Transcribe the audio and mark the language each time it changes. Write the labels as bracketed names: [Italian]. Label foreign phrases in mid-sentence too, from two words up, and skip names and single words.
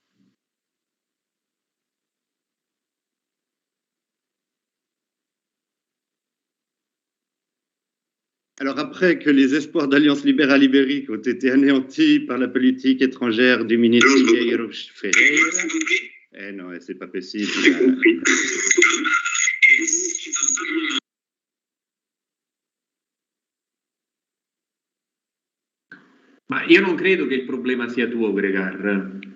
[French] Alors après que les espoirs d'Alliance libérale ibérique ont été anéantis par la politique étrangère du ministre Ribeiro Ferreira... Eh non, c'est pas possible. Et si dans un moment. [Italian] Ma io non credo che il problema sia tuo, Grégoire.